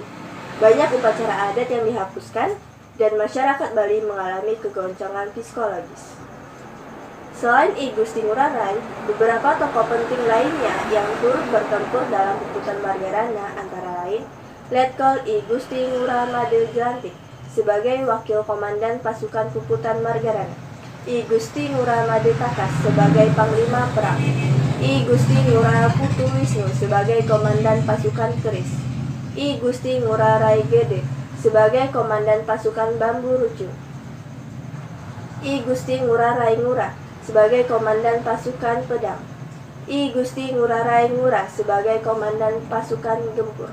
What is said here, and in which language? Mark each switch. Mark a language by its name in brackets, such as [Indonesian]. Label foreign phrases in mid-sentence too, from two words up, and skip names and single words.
[Indonesian] Banyak upacara adat yang dihapuskan dan masyarakat Bali mengalami kegoncangan psikologis. Selain I Gusti Ngurah Rai, beberapa tokoh penting lainnya yang turut bertempur dalam Puputan Margarana antara lain Letkol I Gusti Ngurah Made Grantik sebagai wakil komandan pasukan Puputan Margarana, I Gusti Ngurah Made Takas sebagai panglima perang, I Gusti Ngurah Putu Wisnu sebagai komandan pasukan keris, I Gusti Ngurah Rai Gede sebagai komandan pasukan bambu rucung, I Gusti Ngurah Rai Ngurah sebagai komandan pasukan pedang, I Gusti Ngurah Rai Ngurah sebagai komandan pasukan gempur.